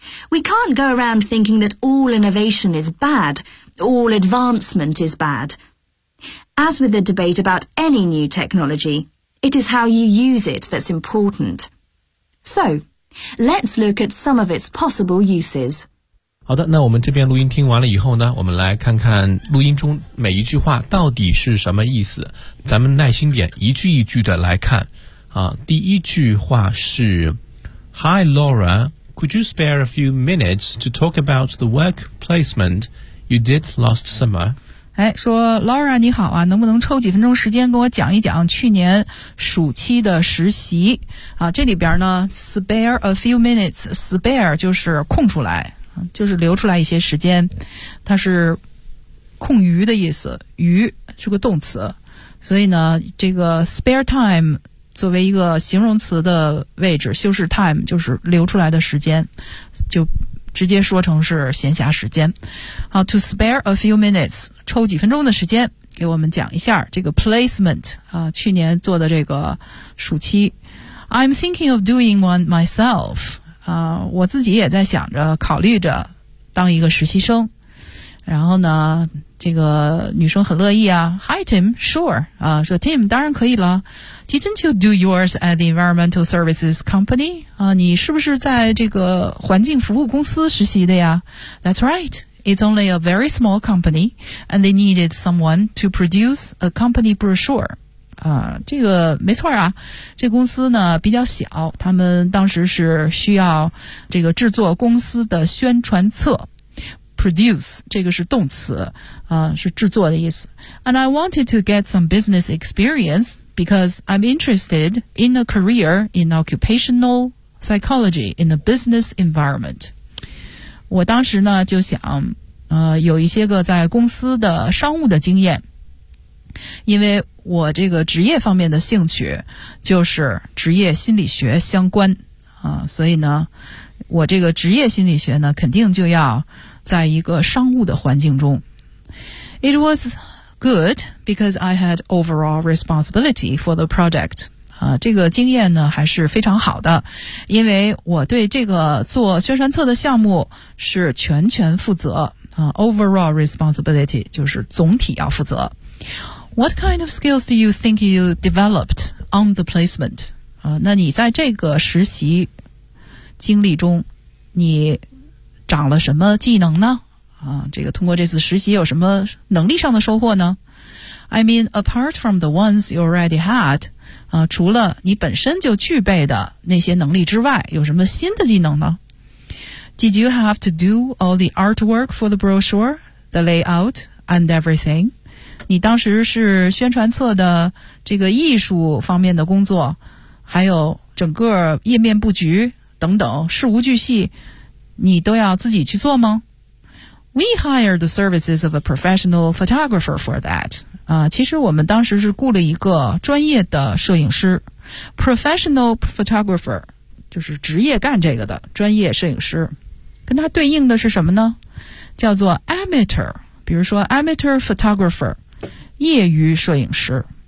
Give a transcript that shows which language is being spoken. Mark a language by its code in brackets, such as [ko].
[en] We can't go around thinking that all innovation is bad, all advancement is bad. As with the debate about any new technology, it is how you use it that's important. So, let's look at some of its possible uses. [zh] 好的，那我们这边录音听完了以后呢，我们来看看录音中每一句话到底是什么意思。咱们耐心点，一句一句的来看。啊，第一句话是 [en] ，Hi Laura, could you spare a few minutes to talk about the work placement you did last summer？ [zh] 哎，说 Laura 你好啊，能不能抽几分钟时间跟我讲一讲去年暑期的实习？啊，这里边呢 ， [en] spare a few minutes， [zh] spare 就是空出来。就是留出来一些时间，它是空余的意思，余是个动词，所以呢这个 spare time 作为一个形容词的位置，修饰 time 就是留出来的时间，就直接说成是闲暇时间。好 , [en] to spare a few minutes, [zh] 抽几分钟的时间给我们讲一下这个 placement, 去年做的这个暑期。 [en] I'm thinking of doing one myself, [zh] 我自己也在想着考虑着当一个实习生。然后呢这个女生很乐意啊 , [en] Hi Tim, sure, [zh] 说 Tim, 当然可以了。 [en] Didn't you do yours at the environmental services company? [zh] 你是不是在这个环境服务公司实习的呀 ? [en] That's right. It's only a very small company, and they needed someone to produce a company brochure. [zh] 这个没错啊。这公司呢比较小，他们当时是需要这个制作公司的宣传册。 Produce, 这个是动词，是制作的意思。 [en] And I wanted to get some business experience because I'm interested in a career in occupational psychology in a business environment. [zh] 我当时呢就想，有一些个在公司的商务的经验，因为我这个职业方面的兴趣就是职业心理学相关，所以呢，我这个职业心理学呢肯定就要在一个商务的环境中。 [en] It was good because I had overall responsibility for the project. [zh] 这个经验呢还是非常好的，因为我对这个做宣传册的项目是全权负责。 Overall responsibility 就是总体要负责。 [en] What kind of skills do you think you developed on the placement? [zh] 那你在这个实习经历中你长了什么技能呢？这个通过这次实习有什么能力上的收获呢 [en] ？I mean, apart from the ones you already had, [zh] 除了你本身就具备的那些能力之外，有什么新的技能呢 [en] ？Did you have to do all the artwork for the brochure, the layout, and everything? [zh] 你当时是宣传册的这个艺术方面的工作，还有整个页面布局等等，事无巨细。你都要自己去做吗 [en] ?We hired the services of a professional photographer for that. [zh] 其实我们当时是雇了一个专业的摄影师。 Professional photographer, 就是职业干这个的专业摄影师。跟他对应的是什么呢叫做 amateur, 比如说 amateur photographer, 业余摄影师。